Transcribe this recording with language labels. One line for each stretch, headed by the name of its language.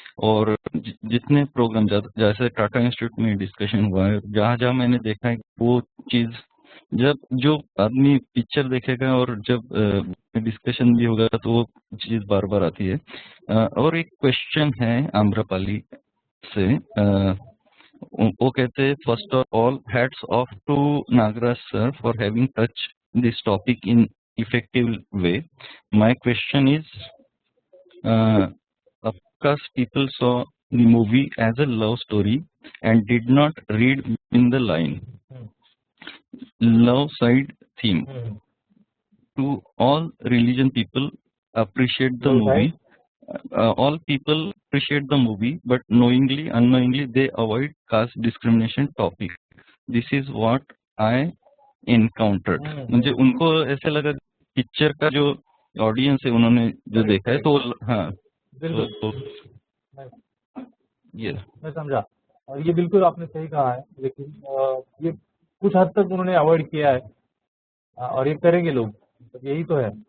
Hindi: और जितने प्रोग्राम जैसे टाटा इंस्टीट्यूट में डिस्कशन हुआ है, जहाँ जहाँ मैंने देखा है वो चीज़ जब जो आदमी पिक्चर देखेगा और जब डिस्कशन भी होगा तो वो चीज़ बार बार आती है। और एक क्वेश्चन है आम्रपाली से, वो कहते हैं
English: First of all hats off to Nagaraj sir for having touch this topic in effective way. My question is, of course, people saw the movie as a love story and did not read in the line. Love side theme. To all religion people appreciate the movie. All people appreciate the movie, but knowingly, unknowingly, they avoid caste discrimination topic. This is what I encountered.
Hindi: मुझे उनको ऐसे लगा picture का जो audience है उन्होंने जो देखा है तो हाँ बिल्कुल ये मैं समझा और ये बिल्कुल आपने सही कहा है। लेकिन ये कुछ हद तक उन्होंने अवॉइड किया है और ये करेंगे लोग, तो यही तो है।